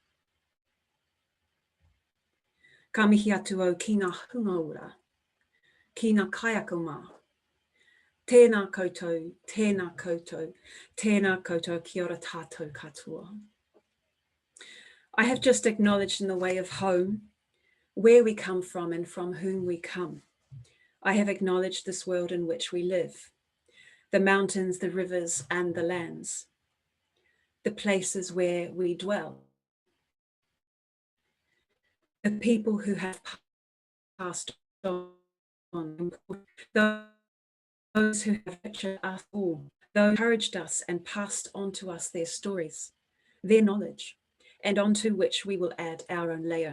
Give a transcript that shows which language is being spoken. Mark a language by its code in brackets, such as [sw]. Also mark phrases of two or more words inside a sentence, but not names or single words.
[mi] Ka mihi atu au ki ngā hunga ora, ki ngā kaiako mā. Tēnā koutou, tēnā koutou, tēnā koutou, kia ora tātou katoa. [en] I have just acknowledged in the way of home, where we come from and from whom we come. I have acknowledged this world in which we live, the mountains, the rivers, and the lands, the places where we dwell, the people who have passed on, those who have nurtured us all, those who encouraged us and passed on to us their stories, their knowledge, and onto which we will add our own layer.